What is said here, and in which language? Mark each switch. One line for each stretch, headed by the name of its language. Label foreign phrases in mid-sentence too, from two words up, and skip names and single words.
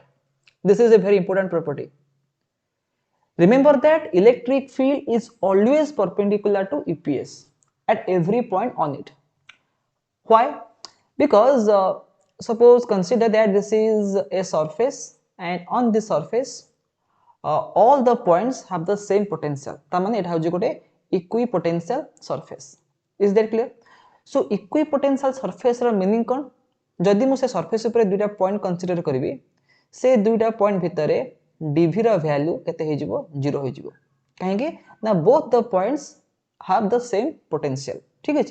English: This is a very important property. Remember that electric field is always perpendicular to EPS at every point on it. Why? Because suppose consider that this is a surface, and on this surface all the points have the same potential.
Odia: ତାର ମାନେ ଏଇଟା ହୋଇଗଲା ଗୋଟେ
English: equipotential surface. is that clear? so equipotential surface
Odia: ର ମିନିଂ କଣ? ଯଦି ମୁଁ ସେ ସରଫେସ ଉପର ଦୁଇଟା ପଏଣ୍ଟ କନସିଡର କରିବି, ସେ ଦୁଇଟା ପଏଣ୍ଟ ଭିତରେ dv ର ଭାଲ୍ୟୁ କେତେ ହୋଇଯିବ? 0 ହୋଇଯିବ. କାହିଁକି ନା
English: both the points have the same potential.
Odia: ଠିକ ଅଛି?